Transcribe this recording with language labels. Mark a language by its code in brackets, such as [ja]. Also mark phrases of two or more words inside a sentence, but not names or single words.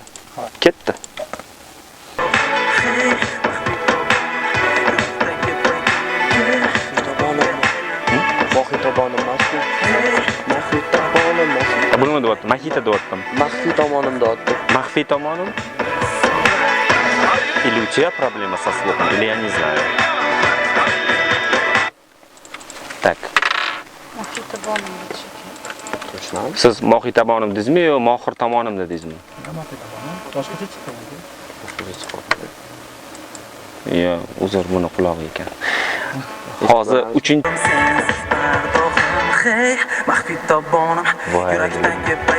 [uz] Ketdi. Nima deyapti? Mahita deyaptimi? Maxfiy tomonim deyapti. Maxfiy tomonim? [ru] Или у тебя проблема со слухом, или я не знаю. Так. Точно. [uz] Siz mohiy tomonim dedingizmi yo mohir tomonim dedingizmi? Boshqacha chiqdi. Yo, uzr, buni qulog'i ekan. Hozir 3-chi maxfiy tobonim yurakdan kepay